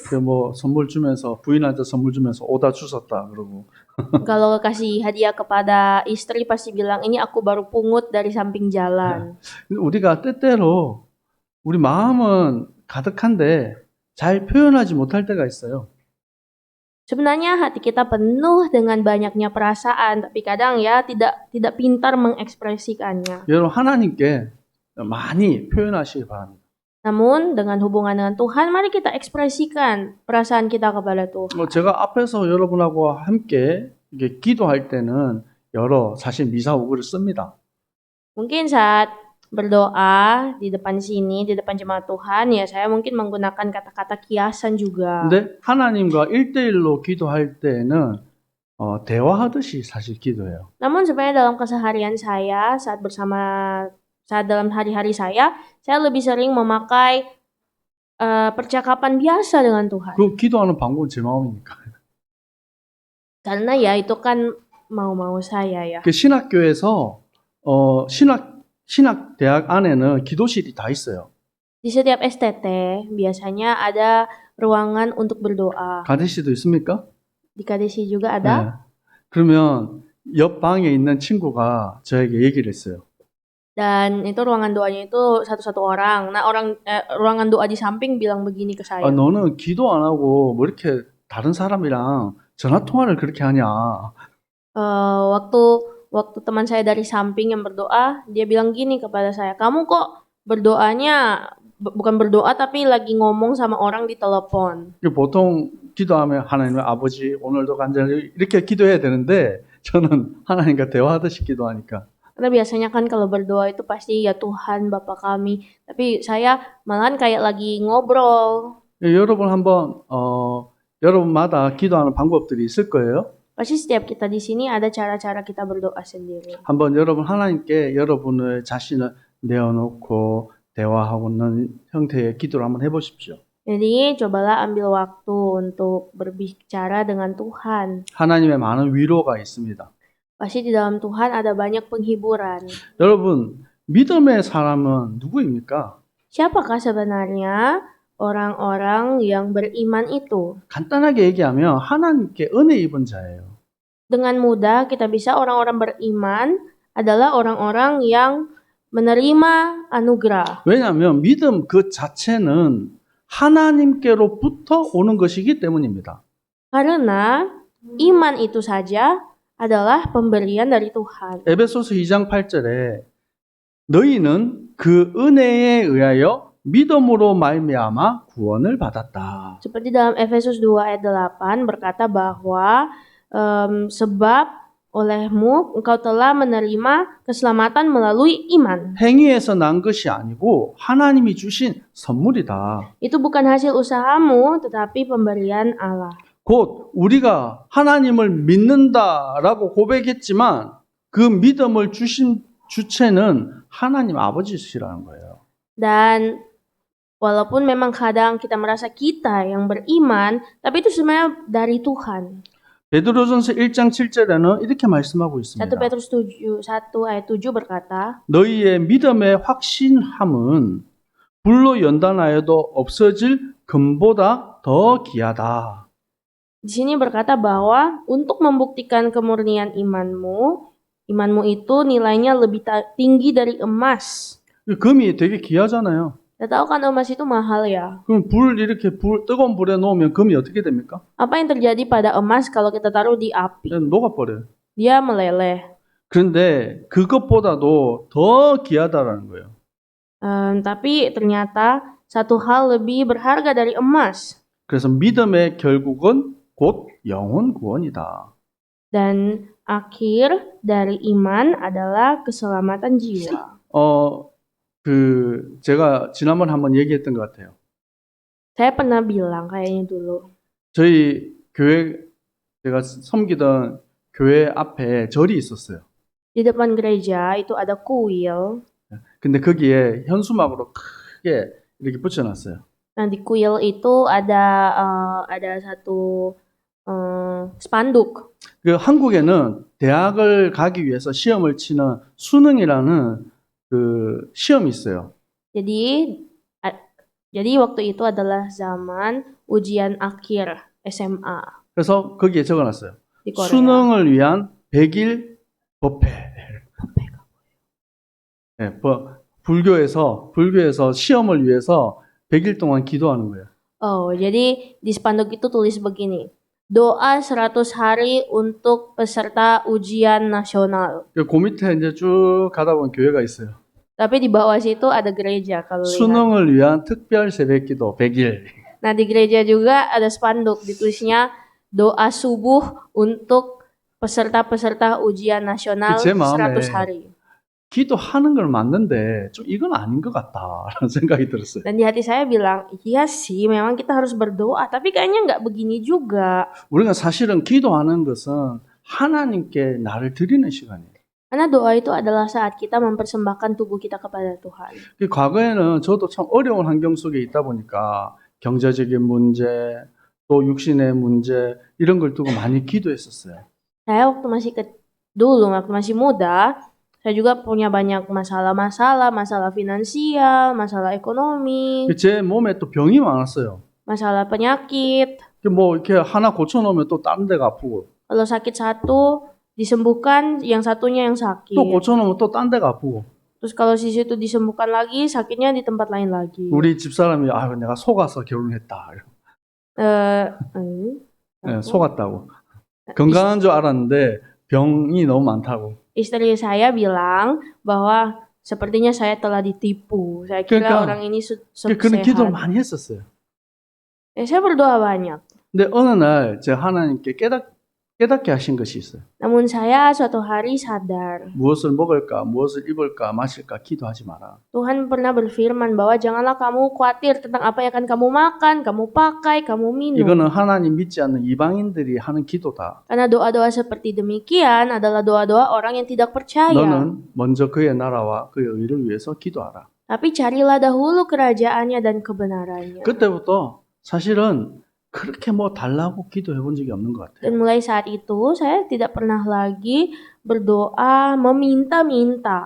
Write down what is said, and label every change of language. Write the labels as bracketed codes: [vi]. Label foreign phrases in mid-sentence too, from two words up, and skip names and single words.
[ko] 뭐 선물 주면서 부인한테 선물 주면서 오다 주웠다 그러고. [id] Kalau kasih hadiah kepada istri pasti bilang ini aku baru pungut dari samping jalan. [ko] 우리가 때때로 우리 마음은 가득한데 잘 표현하지 못할 때가 있어요. [id] Sebenarnya hati kita penuh dengan banyaknya perasaan, tapi kadang ya tidak pintar mengekspresikannya. [ko] 여러분 하나님께 많이 표현하시기 바랍니다. [id] Namun dengan hubungan dengan Tuhan, mari kita ekspresikan perasaan kita kepada Tuhan. [ko] 제가 앞에서 여러분하고 함께 이게 기도할 때는 여러 사실 미사오구를 씁니다. [id] Mungkin saat berdoa di depan sini, di depan jemaat Tuhan, ya saya mungkin menggunakan kata-kata kiasan juga. [ko] 근데 하나님과 1대1로 기도할 때는 대화하듯이 사실 기도해요. [id] Namun sebenarnya dalam keseharian saya, saat dalam hari-hari saya lebih sering memakai percakapan biasa dengan Tuhan. [ko] 그 기도하는 방법은 제 마음이니까. [id] Karena ya itu kan mau-mau saya ya. [ko] 그 신학교에서 신학 대학 안에는 기도실이 다 있어요. [id] Di setiap STT biasanya ada ruangan untuk berdoa. [ko] 가데시도 있습니까? [id] Di KDC juga ada. [ko] 네. 그러면 옆 방에 있는 친구가 저에게 얘기를 했어요. [id] Dan itu ruangan doanya itu satu-satu orang. Nah, ruangan doa di samping bilang begini ke saya. [ko] 너는 기도 안 하고 뭐 이렇게 다른 사람이랑 전화 통화를 그렇게 하냐? [id] Waktu teman saya dari samping yang berdoa, dia bilang gini kepada saya, kamu kok berdoanya bukan berdoa tapi lagi ngomong sama orang di telepon. [ko] 보통 기도하면 하나님 아버지 오늘도 간절히 이렇게 기도해야 되는데 저는 하나님과 대화하듯이 기도하니까 [id] Karena biasanya kan kalau berdoa itu pasti ya Tuhan Bapa kami. Tapi saya malahan kayak lagi ngobrol. [ko] 여러분 한번 여러분마다 기도하는 방법들이 있을 거예요. [id] Pasti setiap kita di sini ada cara-cara kita berdoa sendiri. [ko] 한번 여러분 하나님께 여러분의 자신을 내어놓고 대화하고는 형태의 기도를 한번 해보십시오. [id] Jadi cobalah ambil waktu untuk berbicara dengan Tuhan. [ko] 하나님의 많은 위로가 있습니다. [id] Pasti di dalam Tuhan ada banyak penghiburan. [ko] 여러분 믿음의 사람은 누구입니까? [id] Siapakah sebenarnya orang-orang yang beriman itu? [ko] 간단하게 얘기하면 하나님께 은혜 입은 자예요. [id] Dengan mudah kita bisa orang-orang beriman adalah orang-orang yang menerima anugerah. [ko] 왜냐하면 믿음 그 자체는 하나님께로부터 오는 것이기 때문입니다. [id] Karena iman itu saja adalah pemberian dari Tuhan. [ko] 에베소서 2장 8절에 너희는 그 은혜에 의하여 믿음으로 말미암아 구원을 받았다. [id] Seperti dalam Efesus 2 ayat 8 berkata bahwa sebab olehmu engkau telah menerima keselamatan melalui iman. [ko] 행위에서 난 것이 아니고 하나님이 주신 선물이다. [id] Itu bukan hasil usahamu tetapi pemberian Allah. [ko] 곧 우리가 하나님을 믿는다라고 고백했지만 그 믿음을 주신 주체는 하나님 아버지시라는 거예요. [id] Dan walaupun memang kadang kita merasa kita yang beriman, tapi itu sebenarnya dari Tuhan. [ko] 베드로전서 1장 7절에는 이렇게 말씀하고 1 있습니다. [id] Petrus 1 ayat 7 berkata, [ko] 너희의 믿음의 확신함은 불로 연단하여도 없어질 금보다 더 귀하다. [id] di sini berkata bahwa untuk membuktikan kemurnian imanmu itu nilainya lebih tinggi dari emas. [ko] 금이 되게 귀하잖아요. [id] Kita tahu kan emas itu mahal ya. [ko] 그럼 뜨거운 불에 놓으면 금이 어떻게 됩니까? [id] Apa yang terjadi pada emas kalau kita taruh di api? [ko] 녹아버려요. [id] Dia meleleh. [ko] 그런데 그것보다도 더 귀하다라는 거예요. [id] Tapi ternyata satu hal lebih berharga dari emas. [ko] 그래서 믿음의 결국은 곧 영혼 구원이다. [id] Dan akhir dari iman adalah keselamatan jiwa. [ko] 제가 지난번에 한번 얘기했던 것 같아요. [id] Saya pernah bilang kayaknya dulu. [ko] 저희 교회, 제가 섬기던 교회 앞에 절이 있었어요. [id] Di depan gereja itu ada kuil. [ko] 근데 거기에 현수막으로 크게 이렇게 붙여놨어요. [id] Nah di kuil itu ada satu spanduk. [ko] 그 한국에는 대학을 가기 위해서 시험을 치는 수능이라는 그 시험이 있어요. [id] Jadi waktu itu adalah zaman ujian akhir SMA [ko] 그래서 거기에 적어놨어요. [id] di Korea. [ko] 수능을 위한 100일 법회. 네, 불교에서 시험을 위해서 100일 동안 기도하는 거예요. [id] Jadi di spanduk itu tulis begini. Doa 100 hari untuk peserta ujian nasional. [ko] 그 밑에 이제 쭉 가다 보면 교회가 있어요. [id] Tapi di bawah situ ada gereja kalau lihat. [ko] 수능을 위한 특별 새벽기도 100일. [id] Nah di gereja juga ada spanduk ditulisnya doa subuh untuk peserta-peserta ujian nasional [ko] 제 마음에 [id] 100 hari. [ko] 기도하는 걸 맞는데 좀 이건 아닌 것 같다라는 생각이 들었어요. [id] Dan di hati saya bilang, iya sih memang kita harus berdoa, tapi kayaknya nggak begini juga. [ko] 우리가 사실은 기도하는 것은 하나님께 나를 드리는 시간이에요. [id] Karena doa itu adalah saat kita mempersembahkan tubuh kita kepada Tuhan. [ko] 과거에는 저도 참 어려운 환경 속에 있다 보니까 경제적인 문제, 또 육신의 문제 이런 걸 두고 많이 기도했었어요. [id] Saya waktu masih muda, saya juga punya banyak masalah finansial, masalah ekonomi, [ko] 제 몸에 또 병이 많았어요. [id] masalah penyakit. [ko] 뭐 이렇게 하나 고쳐놓으면 또 다른 데가 아프고 [id] Kalau sakit satu, disembuhkan yang satunya yang sakit. [ko] 또 고쳐놓으면 또 딴 데가 아프고 [id] Terus kalau di situ disembuhkan lagi, sakitnya di tempat lain lagi. [ko] 우리 집사람이 내가 속아서 결혼했다. 네, 속았다고. 건강한 줄 알았는데 병이 너무 많다고. [id] Istri saya bilang bahwa sepertinya saya telah ditipu. Saya kira [ko] 그러니까 [id] orang ini [ko] 그런 기도를 [id] sehat. [ko] 많이 했었어요. [id] Saya berdoa banyak. [ko] 근데 어느 날 제가 하나님께 깨닫게 하신 것이 있어요. [id] Namun saya suatu hari sadar. [ko] 무엇을 먹을까, 무엇을 입을까, 마실까 기도하지 마라. [id] Tuhan pernah berfirman bahwa janganlah kamu khawatir tentang apa yang akan kamu makan, kamu pakai, kamu minum. [ko] 이거는 하나님 믿지 않는 이방인들이 하는 기도다. [id] Karena doa-doa seperti demikian adalah doa-doa orang yang tidak percaya. [ko] 너는 먼저 그의 나라와 그의 의를 위해서 기도하라. [id] Tapi carilah dahulu kerajaannya dan kebenarannya. [ko] 그때부터 사실은 그렇게 뭐 달라고 기도해 본 적이 없는 것 같아요. [id] Dan mulai saat itu saya tidak pernah lagi berdoa meminta-minta.